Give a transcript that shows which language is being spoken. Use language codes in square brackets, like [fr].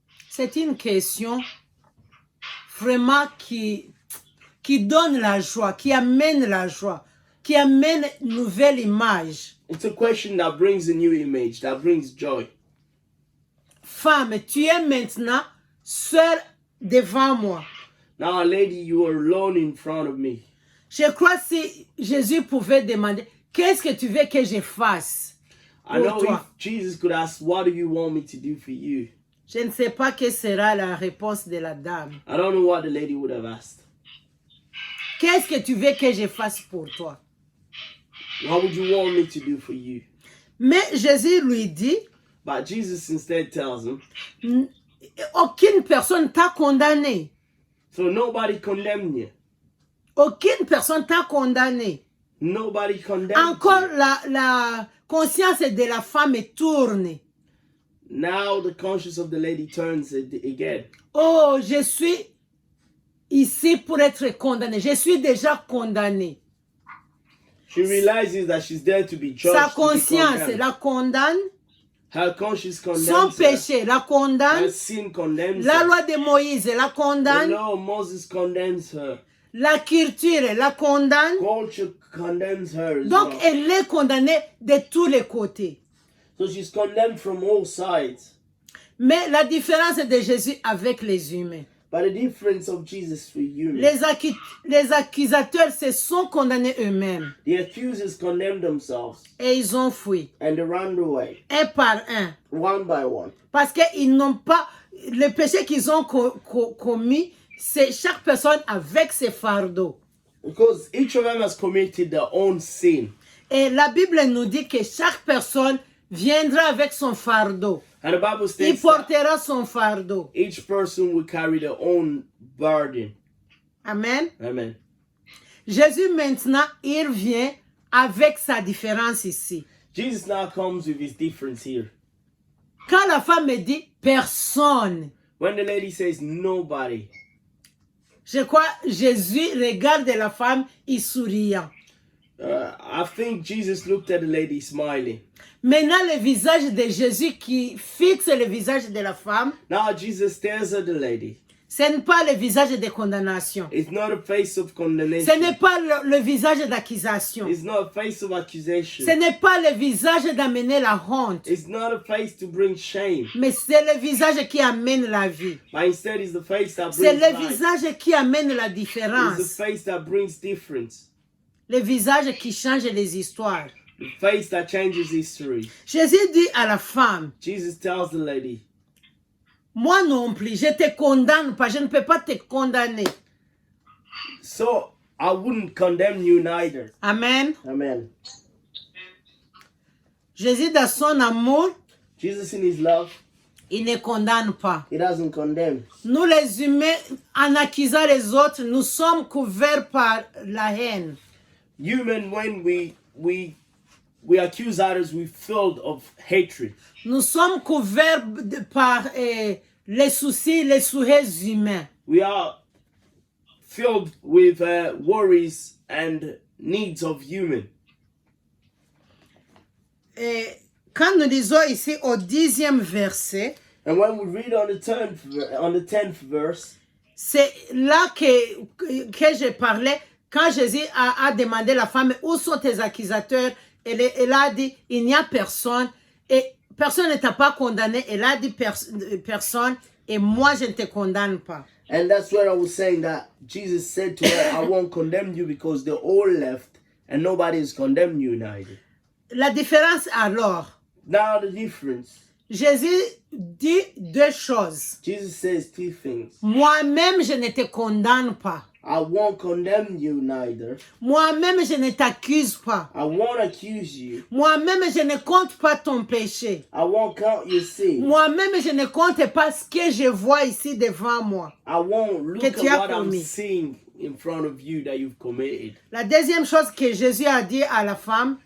[fr] C'est une question vraiment qui donne la joie, qui amène la joie, qui amène une nouvelle image. [en] It's a question that brings a new image, that brings joy. [fr] Femme, tu es maintenant seule devant moi. [en] Now, lady, you are alone in front of me. [fr] Je crois si Jésus pouvait demander, qu'est-ce que tu veux que je fasse [en] I know [fr] pour toi? [en] if Jesus could ask, what do you want me to do for you? [fr] Je ne sais pas quelle sera la réponse de la dame. [en] I don't know what the lady would have asked. [fr] Qu'est-ce que tu veux que je fasse pour toi? [en] What would you want me to do for you? [fr] Mais Jésus lui dit, [en] But Jesus instead tells him, [fr] aucune personne t'a condamné. [en] so nobody condemned you. [fr] Aucune personne t'a condamné. [en] Nobody condemned [fr] Encore [en] you. [fr] la conscience de la femme tourne. [en] Now the conscience of the lady turns again. [fr] Oh, je suis ici pour être condamné. Je suis déjà condamné. [en] She realizes that she's there to be judged. [fr] Sa [en] to be [fr] conscience [en] condemned. [fr] la condamne. [en] Her conscience [fr] Son [en] condemns her. [fr] péché la condamne. [en] Her sin condemns [fr] La [en] her. [fr] loi de Moïse la [en] The [fr] condamne. [en] law of Moses condemns her. [fr] La culture la condamne. [en] Culture condemns her as [fr] Donc, [en] well. [fr] elle est condamnée de tous les côtés. [en] So she's condemned from all sides. [fr] Mais la différence de Jésus avec les humains. [en] But the difference of Jesus for humans, [fr] Les accusateurs se sont condamnés eux-mêmes. [en] the accusers condemned themselves [fr] Et ils ont fui. [en] and they ran away, [fr] Un par un. [en] one by one. [fr] Parce qu'ils n'ont pas... Le péché qu'ils ont commis, c'est chaque personne avec ses fardeaux. [en] Because each of them has committed their own sin. [fr] Et la Bible nous dit que chaque personne viendra avec son fardeau. [en] And the Bible [fr] Il [en] states that [fr] portera son fardeau. [en] each person will carry their own burden. Amen. Amen. [fr] Jésus maintenant, il vient avec sa différence ici. [en] Jesus now comes with his difference here. [fr] Quand la femme me dit personne, [en] When the lady says nobody, [fr] je crois Jésus regarde la femme et souriant. [en] I think Jesus looked at the lady smiling. [fr] Maintenant, le visage de Jésus qui fixe le visage de la femme, [en] Now Jesus stares at the lady. [fr] ce n'est pas le visage de condamnation. [en] It's not a face of [fr] Ce [en] condemnation. [fr] n'est pas le visage d'accusation. [en] It's not a face of [fr] Ce [en] accusation. [fr] n'est pas le visage d'amener la honte. [en] It's not a face to bring shame. [fr] Mais c'est le visage qui amène la vie. [en] But instead it's the face that [fr] C'est [en] brings [fr] le [en] life. [fr] visage qui amène la [en] It's the [fr] différence. [en] face that brings difference. [fr] Le visage qui change les histoires. [en] The face that changes history. [fr] Jésus dit à la femme, [en] Jesus tells the lady, [fr] moi non plus, je te condamne pas, je ne peux pas te condamner. [en] so I wouldn't condemn you neither. Amen. Amen. [fr] Jésus dans son amour, [en] Jesus in his love, [fr] il ne condamne pas. [en] he doesn't condemn. [fr] Nous les humains, en accusant les autres, nous sommes couverts par la haine. [en] Human, when we accuse others, we're filled of hatred. [fr] Nous sommes couverts par les soucis, les souhaits humains. [en] We are filled with worries and needs of human. [fr] Et quand nous lisons ici au 10e verset, [en] And when we read on the 10th verse, [fr] c'est là que je parlais, quand Jésus a demandé à la femme, où sont tes accusateurs? Elle a dit, il n'y a personne. Et personne ne t'a pas condamné. Elle a dit, personne. Et moi, je ne te condamne pas. [en] and that's where I was saying that Jesus said to her, I won't condemn you because they're all left and nobody has condemned you neither. [fr] La différence alors, [en] Now the difference, [fr] Jésus dit deux choses. [en] Jesus says two things. [fr] Moi-même, je ne te condamne pas. [en] I won't condemn you neither. [fr] Moi-même, je ne t'accuse pas. [en] I won't accuse you. [fr] Moi-même, je ne compte pas ton péché. [en] I won't count your sin. [fr] Moi-même, je ne compte pas ce que je vois ici devant moi. [en] I won't look [fr] Que [en] at [fr] tu as [en] what I'm [fr] commis. [en] seeing in front of you that you've committed. [fr] La deuxième chose que Jésus a dit à la femme,